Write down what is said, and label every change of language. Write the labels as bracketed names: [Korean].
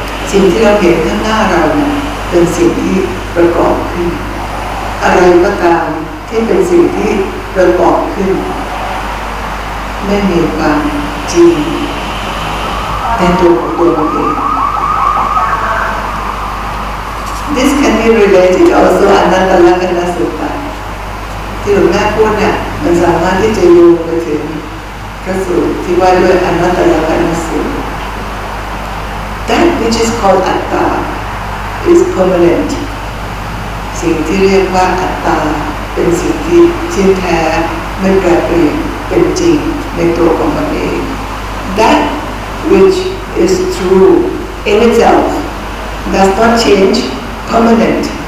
[Thai] สิ่งที่เราเห็นข้างหน้าเราเนี่ยเป็นสิ่งที่ประกอบขึ้นอะไรก็ตามที่เป็นสิ่งที่ประกอบขึ้นไม่มีความจริงในตัวของตัวมันเอง [English] This can be related also Ven.Dhammananda Sutta [Thai] ที่หลวงแม่พูดเนี่ยมันสามารถที่จะโยงไปถึงพระสูตรที่ว่าด้วยVen.Dhammananda Sutta. [English] That which is called Atta is permanent. [Thai] สิ่งที่เรียกว่าอัตตาเป็นสิ่งที่เที่ยงแท้ไม่แปรเปลี่ยนเป็นจริงในตัวของมันเอง [English] That which is true in itself does not change, permanent,